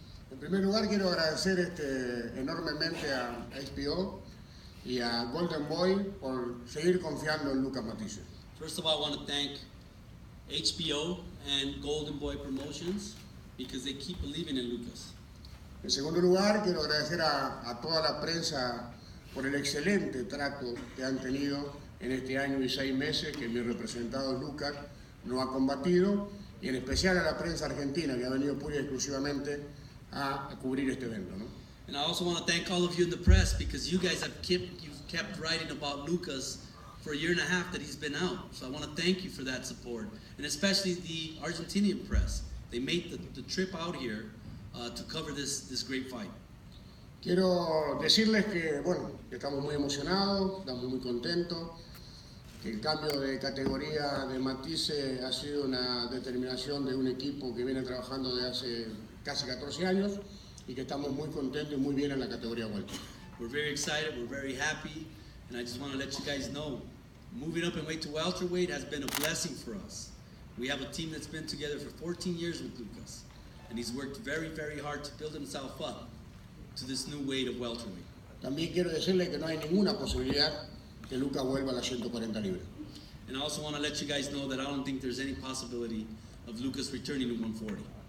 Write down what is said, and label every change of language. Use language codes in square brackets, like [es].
[es] En primer lugar, quiero agradecer enormemente a HBO y a Golden Boy por seguir confiando en Lucas Matthysse. [en] First of all, I want to thank HBO and Golden Boy Promotions because they keep believing in Lucas. [es] En segundo lugar, quiero agradecer a toda la prensa por el excelente trato que han tenido en este año y 6 meses que mi representado Lucas nos ha combatido, y en especial a la prensa argentina que ha venido pura y exclusivamente a cubrir este evento, ¿no? [en] And I also want to thank all of you in the press because you guys have kept writing about Lucas for a year and a half that he's been out. So I want to thank you for that support, and especially the Argentinian press. They made the trip out here to cover this great fight. [es] Quiero decirles que, bueno, que estamos muy emocionados, estamos muy contentos, que el cambio de categoría de Matthysse ha sido una determinación de un equipo que viene trabajando desde hace casi 14 años y que estamos muy contentos y muy bien en la categoría welter. [en] We're very excited, we're very happy, and I just want to let you guys know, moving up in weight to welterweight has been a blessing for us. We have a team that's been together for 14 years with Lucas, and he's worked very, very hard to build himself up to this new weight of welterweight. [es] También quiero decirle que no hay ninguna posibilidad que Lucas vuelva a las 140 libras. [en] And I also want to let you guys know that I don't think there's any possibility of Lucas returning to 140.